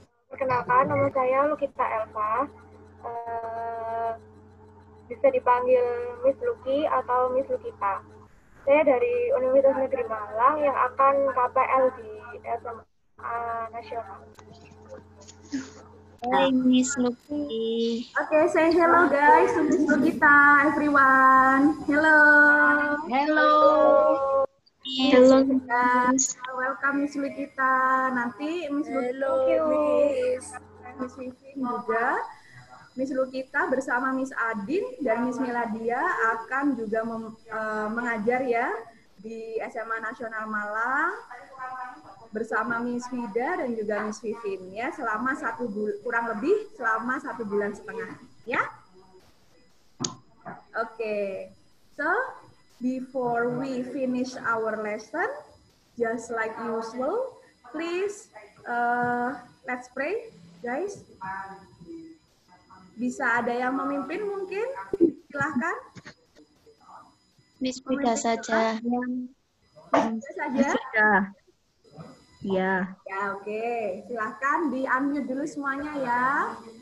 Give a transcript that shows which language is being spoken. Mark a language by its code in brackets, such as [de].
[id] Perkenalkan, nama saya Lukita Elva. Bisa dipanggil Miss Luki atau Miss Lukita. Saya dari Universitas Negeri Malang yang akan KPL di SMA Nasional. Hai Miss Luki. [en] Oke, say hello guys to Miss Lukita, everyone. Hello. Hello. [id] Halo. [en] Welcome [id] Miss Lukita. Nanti Miss Lukita, Miss Vivi juga. Miss Lukita bersama Miss Adin dan Miss Miladia akan juga mengajar ya di SMA Nasional Malang bersama Miss Vida dan juga Miss Vivin ya selama kurang lebih selama 1,5 bulan ya. Oke. So [en] before we finish our lesson, just like usual, please let's pray, guys. [id] Bisa ada yang memimpin mungkin? Silahkan. Miss Wida saja. Bisa saja. Ya. Ya, oke. Silahkan di-unmute dulu semuanya ya.